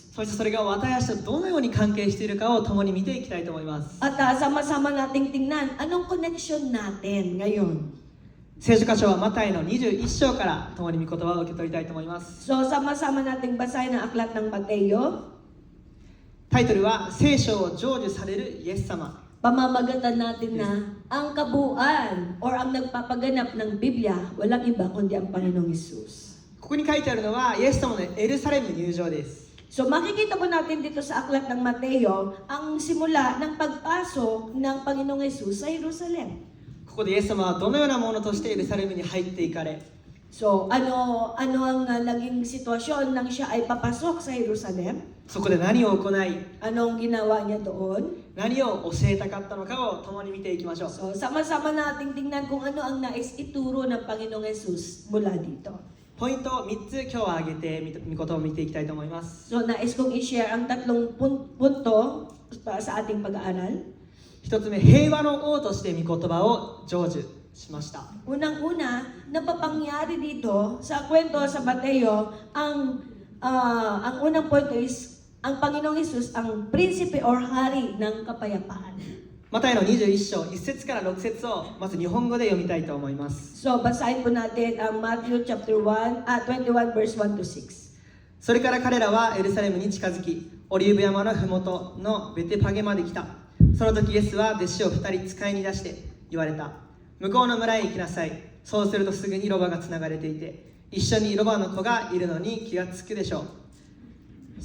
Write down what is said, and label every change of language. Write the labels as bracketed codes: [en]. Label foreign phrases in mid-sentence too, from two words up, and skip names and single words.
[ja] そしてそれが私たちとどのように関係しているかを共に見ていきたいと思います。 [tl] At sama-sama nating tingnan anong connection natin ngayon. [ja] 聖書箇所はマタイの21章から共に御言葉を受け取りたいと思います。 [tl] So sama-sama nating basahin ang aklat ng Mateo. [ja] タイトルは聖書を成就されるイエス様。 [tl] Pamamagatan natin na ang kabuuan or ang nagpapaganap ng Biblia, walang iba kundi ang Panginoong Hesus. [ja] ここに書いてあるのはイエス様のエルサレム入場です。 [tl] So makikita po natin dito sa aklat ng Mateo ang simula ng pagpasok ng Panginoong Hesus sa Jerusalem. [ja] ここでイエス様はどのようなものとしてエルサレムに入っていかれ、 [tl] So, ano ang naging sitwasyon nang siya ay papasok sa Jerusalem? [ja] そこで何を行い、 [tl] Anong ginawa niya doon? [ja] 何を教えたかったのかを共に見ていきましょう。 [tl] So, sama-sama nating tingnan kung ano ang nais ituro ng Panginoong Yesus mula dito. [ja] ポイントを3つ今日は挙げて御言葉を見ていきたいと思います。 [tl] So, nais kong i-share ang tatlong punto para sa ating pag-aaral. [ja] 1 つ目、平和の王として御言葉を成就しました。 [tl] Unang-una, napapangyari dito sa kwento sa Mateo, ang unang punto is, ang Panginoong Yesus ang prinsipe or hari ng kapayapaan. [ja] マタイの21章1節から6節をまず日本語で読みたいと思います。 [tl] So, basahin po natin ang [en] Matthew chapter 21 verse 1 to 6. [ja] それから彼らはエルサレムに近づき、オリーブ山のふもとのベテパゲまで来た。その時イエスは弟子を2人使いに出して言われた。向こうの村へ行きなさい。そうするとすぐにロバがつながれていて、一緒にロバの子がいるのに気がつくでしょう。